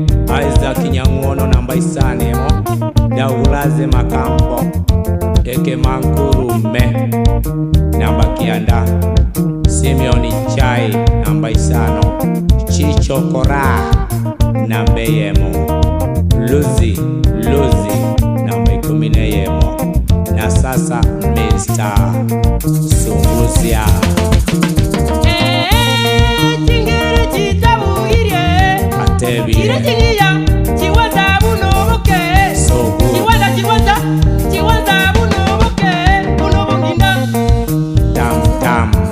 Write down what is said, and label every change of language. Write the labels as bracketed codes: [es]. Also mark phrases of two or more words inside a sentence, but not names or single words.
[sw] Isaac Nyangono namba 5. Daulaze Makambo Eke Mankurume namba 9. Simeoni Chai namba 5. Chicho Kora namba yemo. Luzi namba 10 na sasa Mr. Sunguzia. Atebi [en] so good. Tam